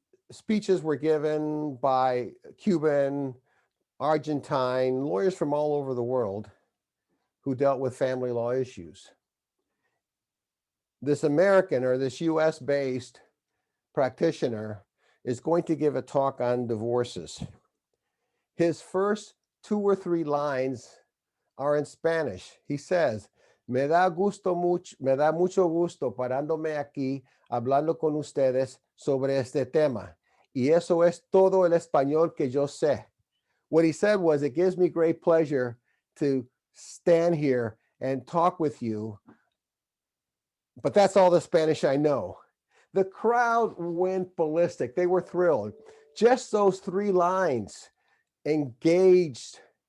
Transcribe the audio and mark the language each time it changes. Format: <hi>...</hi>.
<en>Speeches were given by Cuban, Argentine, lawyers from all over the world who dealt with family law issues. This American or this US-based practitioner is going to give a talk on divorces. His first 2 or 3 lines are in Spanish. He says,</en> <es>me da mucho gusto parándome aquí hablando con ustedes sobre este tema. Y eso es todo el español que yo sé.</es> <en>What he said was, it gives me great pleasure to stand here and talk with you, but that's all the Spanish I know. The crowd went ballistic. They were thrilled. Just those 3 lines engaged.</en>